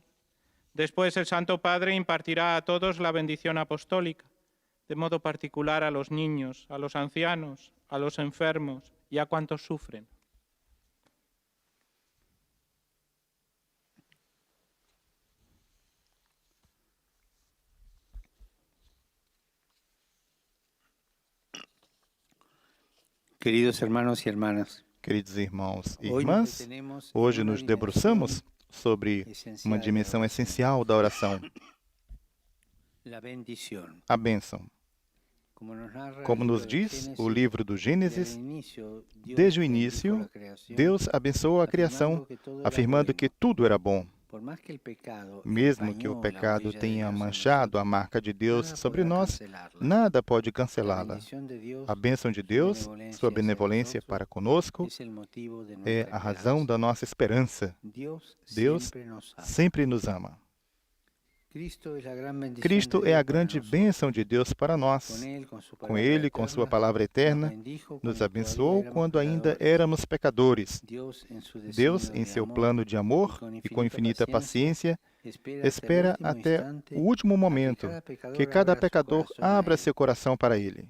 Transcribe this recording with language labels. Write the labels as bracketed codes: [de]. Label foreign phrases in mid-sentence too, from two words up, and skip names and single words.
[es] Después el Santo Padre impartirá a todos la bendición apostólica, de modo particular a los niños, a los ancianos, a los enfermos y a cuantos sufren. Queridos hermanos y hermanas, [pt] Queridos irmãos e [es] hoy [pt] irmãs, [es] nos detenemos en [pt] hoje [es] una [pt] nos [es] dimensión [pt] debruçamos sobre [es] esencial [pt] uma [es] de [pt] dimensão [es] oración, [pt] essencial da oração, [es] la bendición. [pt] a bênção. [es] Como nos narra [pt] Como [es] el [pt] nos [es] libro de [pt] diz [es] Génesis, [pt] o livro do [es] desde el [pt] Gênesis, [es] inicio, Dios [pt] desde o [es] bendijo [pt] início, [es] la creación, [pt] Deus abençoou a criação, [es] afirmando que todo era [pt] afirmando [es] bueno. [pt] que tudo era bom. [es] Por más que el pecado [pt] Mesmo que o [es] empañó la [pt] pecado [es] huella de [pt] tenha [es] Dios en [pt] manchado a [es] nosotros, [pt] marca de Deus [es] nada [pt] sobre [es] podrá [pt] nós, [es] cancelarla. [pt] nada pode [es] La [pt] cancelá-la. [es] bendición de Dios [pt] A bênção de Deus, sua benevolência [es] hacia [pt] para conosco, [es] es el motivo de [pt] é [es] nuestra [pt] a razão [es] esperanza. [pt] da nossa esperança. Deus Deus [es] siempre nos ama. [pt] sempre nos ama. [es] Cristo es la gran bendición [pt] Cristo [es] de [pt] é a [es] Dios para [pt] grande [es] nosotros. [pt] bênção de Deus para nós. Com Com Ele, Ele, com sua palavra eterna, nos abençoou quando ainda éramos pecadores. Deus, em seu plano de amor e com infinita paciência, espera até o último momento que cada pecador abra seu coração para Ele.